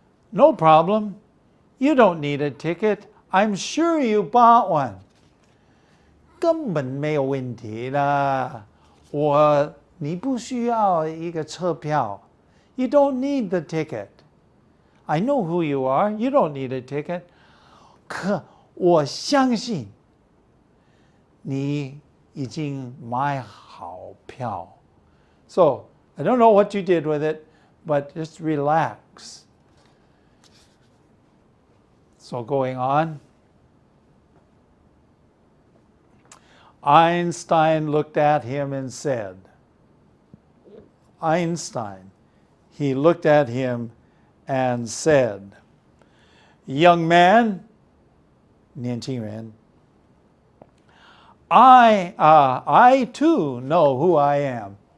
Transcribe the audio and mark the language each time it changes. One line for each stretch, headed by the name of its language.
English: No problem. You don't need a ticket. I'm sure you bought one.
Chinese: 根本没有问题啦。你不需要一个车票。
English: You don't need the ticket. I know who you are. You don't need a ticket.
Chinese: 可我相信你已经买好票。
English: So, I don't know what you did with it, but just relax. So going on. Einstein looked at him and said, Einstein, he looked at him and said, "Young man,"
Chinese: 年轻人,
English: I too know who I am.